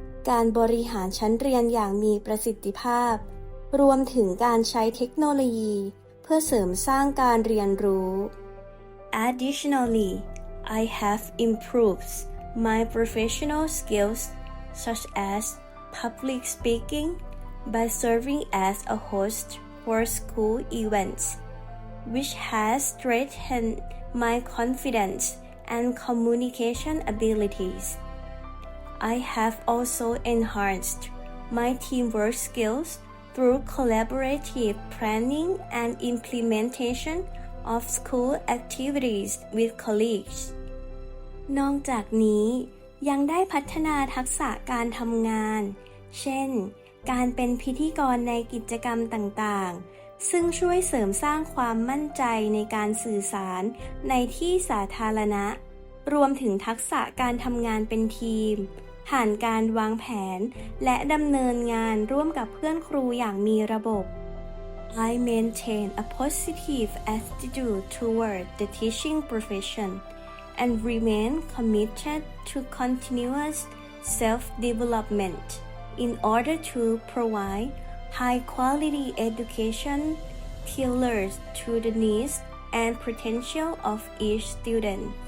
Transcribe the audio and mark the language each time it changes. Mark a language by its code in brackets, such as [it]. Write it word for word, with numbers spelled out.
[th] การบริหารชั้นเรียนอย่างมีประสิทธิภาพรวมถึงการใช้เทคโนโลยีเพื่อเสริมสร้างการเรียนรู้ [en] Additionally, I have improved my professional skills such as public speaking by serving as a host for school events, which has strengthened my confidence and communication abilities. I have also enhanced my teamwork skills through collaborative planning and implementation of school activities with colleagues. [th] นอกจากนี้ยังได้พัฒนาทักษะการทำงานเช่นการเป็นพิธีกรในกิจกรรมต่างๆซึ่งช่วยเสริมสร้างความมั่นใจในการสื่อสารในที่สาธารณะ รวมถึงทักษะการทำงานเป็นทีมผ่านการวางแผนและดำเนินงานร่วมกับเพื่อนครูอย่างมีระบบ [en] I maintain a positive attitude toward the teaching profession and remain committed to continuous self-development in order to provide high-quality education tailored to the needs and potential of each student.